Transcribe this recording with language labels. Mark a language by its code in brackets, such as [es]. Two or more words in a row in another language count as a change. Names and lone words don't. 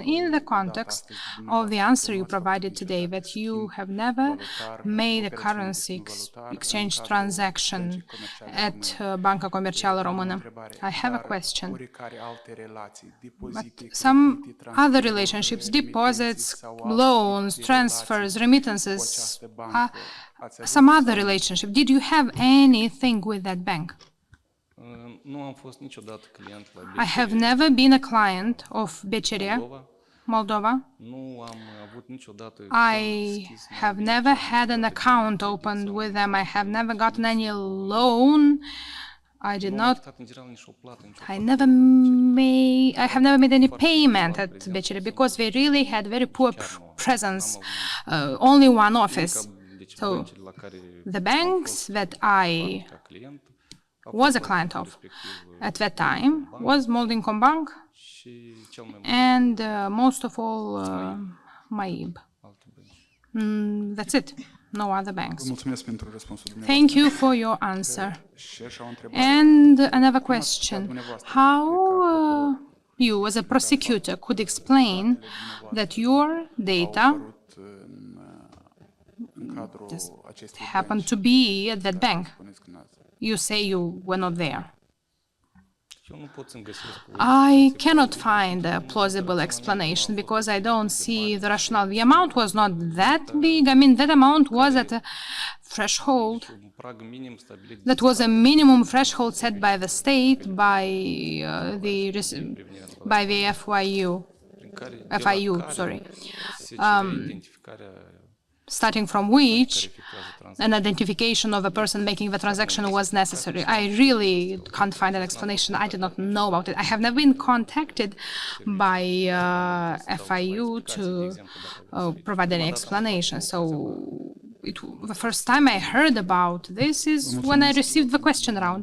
[en] In the context of the answer you provided today, that you have never made a currency exchange transaction at Banca Comercială Română. I have a question. But some other relationships, deposits, loans, transfers, remittances, some other relationship, did you have anything with that bank? [ro] Nu am fost niciodată client la [en] I have BCR never been a client of BCR, Moldova. Moldova. [ro] Nu am avut niciodată [en] I have never had an account opened with them. I have never gotten any loan. I did [ro] Nu am [en] not. [ro] achitat în general nici o plată, nici o [en] I have never made any payment at BCR because they really had very poor presence, only one office. [ro] Deci [en] So, [ro] băncile la care [en] the banks that I [ro] ca client [en] was a client of at that time was Moldinkom Bank [ro] și cel mai mult [en] and most of all MAIB. [ro] alte bănci. [en] That's it. No other banks. [ro] Vă mulțumesc pentru răspunsul dumneavoastră. [en] Thank you for your answer. [ro] Și așa o întrebare. [en] And another question. How you, as a prosecutor, could explain that your data [ro] Apărut în cadrul acestui [en] happened to be at that bank? [ro] spuneți că n-ați. [en] You say you were not there. [ro] Eu nu pot să-mi găsesc [en] I cannot find a plausible explanation because I don't see the rationale. The amount was not that big. I mean, that amount was at a threshold. [ro] un prag minim stabilit [en] That was a minimum threshold set by the state, by the FIU, [ro] prin care, [en] FIU, sorry, [ro] se cere identificarea [en] starting from which [ro] efectuează tranzacția. [en] an identification of a person making the transaction was necessary. I really can't find an explanation. I did not know about it. I have never been contacted by FIU to provide any explanation. So the first time I heard about this is when I received the question round.